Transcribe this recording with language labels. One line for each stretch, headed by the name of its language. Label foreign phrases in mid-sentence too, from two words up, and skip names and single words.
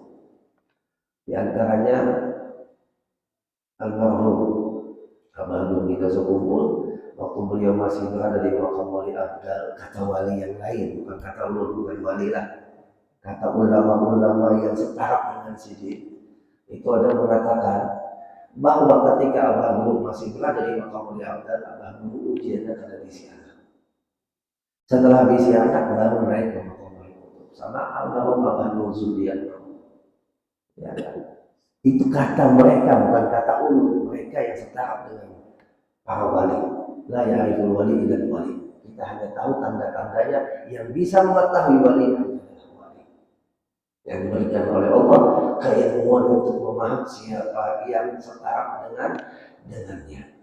Indonesian: Di antaranya almarhum Abang kita sekumpul waktu beliau masih berada di makam wali abdal, kata wali yang lain, bukan kata ulun, bukan wali lah, kata ulama-ulama yang setara dengan Sidin.
Banjar: Itu ada mengatakan bahwa ketika Abah Guru masih berada di makam wali abdal, Abah Guru ujiannya kada bisi anak. Setelah bisi anak baru naik ke makam wali kutub.
Indonesian: Sama almarhum Abah Guru Zudian. Ya kan?
Banjar: Itu kata mereka, bukan kata ulun. Mereka yang setara dengan para wali.
Arabic: لا يعرف الولي إلا الولي.
Indonesian: Kita hanya tahu tanda-tandanya, yang bisa mengetahui wali yang diberikan oleh Allah keilmuan untuk memahami siapa yang setara dengannya.